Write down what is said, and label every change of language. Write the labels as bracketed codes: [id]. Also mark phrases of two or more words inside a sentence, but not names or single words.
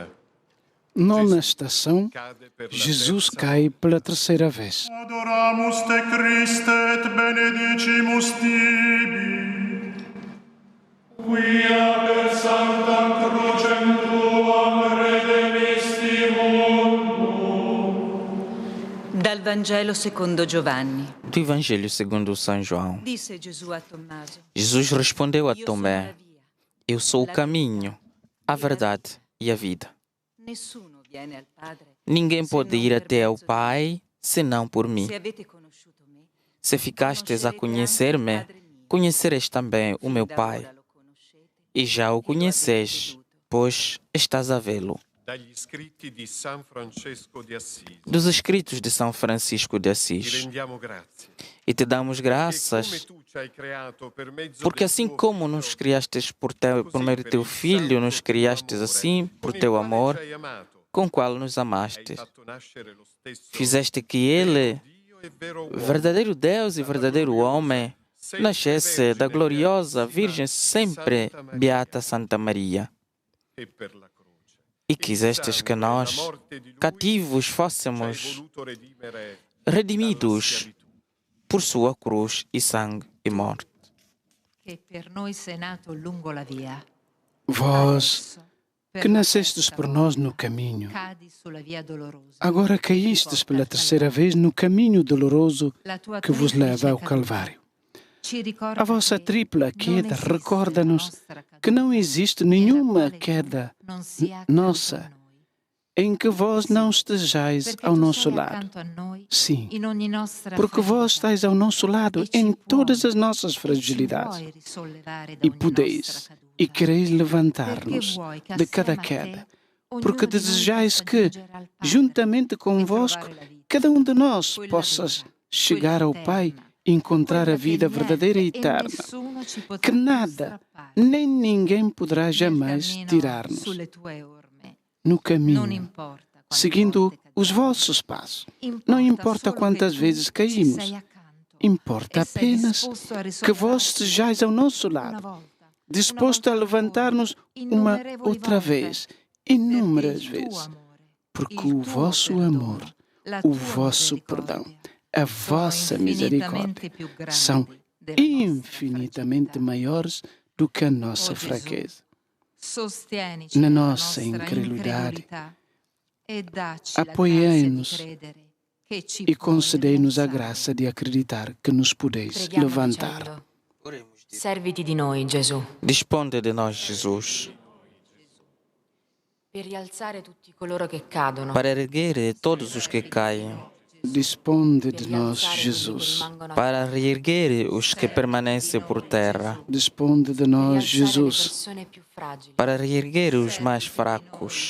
[pt] Nona estação, Jesus cai pela terceira vez. [la] Adoramus te Christe et benedicimus tibi. Quia per sanctam crucem tuam redemisti mundo. [it] Dal Vangelo secondo Giovanni. [pt] Do Evangelho segundo São João. [it] Disse Gesù a Tommaso: [pt] Jesus respondeu a Tomé, eu sou o caminho, a verdade e a vida. [it] Nessuno viene al Padre. [pt] Ninguém pode ir até ao Pai senão por mim. [it] Se avete conosciuto me, [pt] Se ficastes a conhecer-me, conhecereis também o meu Pai. E já o conheceis, pois estás a vê-lo. [it] Dagli scritti di San Francesco di Assisi. [pt] Dos escritos de São Francisco de [it] Ti [pt] Assis. [it] rendiamo grazie. [pt] E te damos [it] Che [pt] graças, [it] come tu ci hai creato per mezzo [pt] porque [it] del [pt] assim [it] tuo [pt] como [it] Figlio, [pt] nos criastes por meio do teu Filho, nos criastes assim por teu amor, [it] ci hai amato, [pt] com o qual nos [it] hai [pt] amaste. [it] fatto nascere lo stesso [pt] Fizeste que Ele, [it] Dio e vero uomo, [pt] verdadeiro Deus e verdadeiro homem, nascesse da gloriosa Virgem sempre beata Santa Maria. [it] e per la croce. [pt] E quisestes que nós, cativos, fôssemos redimidos por sua cruz e sangue e morte. [it] che per noi sei nato lungo la via. [pt] Vós, que nascestes por nós no caminho, [it] Cadi sulla via dolorosa. [pt] agora caístes pela terceira vez no caminho doloroso [it] La tua [pt] que vos [it] triplice [pt] leva ao [it] caduta [pt] Calvário. [it] ci ricorda [pt] A vossa [it] che [pt] tripla [it] non [pt] queda [it] esiste [pt] recorda-nos [it] nostra caduta, [pt] que não existe [it] e la [pt] nenhuma [it] quale [pt] queda [it] non sia accanto [pt] nossa [it] a noi. [pt] em que vós não estejais [it] Perché [pt] ao [it] tu [pt] nosso [it] sei [pt] lado. [it] accanto a noi [pt] Sim, [it] in ogni nostra [pt] porque vós [it] fragilità, [pt] estáis ao nosso lado [it] e ci [pt] em [it] puoi- [pt] todas as nossas [it] e ci [pt] fragilidades [it] vuoi risollevare da [pt] e [it] ogni [pt] podeis [it] nostra caduta. [pt] e quereis [it] Perché [pt] levantar-nos [it] vuoi che [pt] de cada [it] assieme a te, [pt] queda, [it] ognuno [pt] porque [it] di noi [pt] desejais [it] possa [pt] que, [it] giungere al Padre [pt] juntamente [it] e [pt] convosco, [it] trovare la vita, [pt] cada um de nós [it] quella [pt] possa [it] viva, [pt] chegar ao [it] quella [pt] Pai [it] eterna, [pt] e encontrar a [it] quella che [pt] vida [it] niente [pt] verdadeira e [it] e [pt] eterna, [it] nessuno ci potrà [pt] que [it] più [pt] nada [it] strappare [pt] nem ninguém poderá [it] nel [pt] jamais [it] cammino [pt] tirar-nos [it] sulle tue orme. [pt] no [it] Non [pt] caminho, [it] importa quante [pt] seguindo [it] volte [pt] os [it] cadiamo. [pt] vossos passos. Não importa [it] solo [pt] quantas [it] che tu [pt] vezes [it] ci [pt] caímos, [it] sei accanto [pt] importa [it] e sei [pt] apenas [it] disposto a [pt] que [it] risollevarci [pt] vós estejais ao nosso [it] una [pt] lado, [it] volta, [pt] disposto a [it] una volta [pt] levantar-nos [it] ancora, [pt] uma [it] innumerevoli [pt] outra [it] volte, [pt] vez, [it] perché [pt] inúmeras [it] il tuo [pt] vezes, [it] amore, [pt] porque [it] il [pt] o [it] tuo [pt] vosso [it] perdono, [pt] amor, [it] la [pt] o [it] tua [pt] vosso perdão, [it] misericordia [pt] a vossa misericórdia são infinitamente maiores do que a nossa fraqueza. Na nossa incredulidade, apoiai-nos e concedei-nos a graça de acreditar que nos podeis levantar. [it] Serviti di noi, Gesù, [pt] Disponde de nós, Jesus, [it] per rialzare tutti coloro che cadono, [pt] para erguer todos os que caem, Disponde de nós, Jesus. para reerguer os que permanecem por terra, Disponde de nós, Jesus. para reerguer os mais fracos,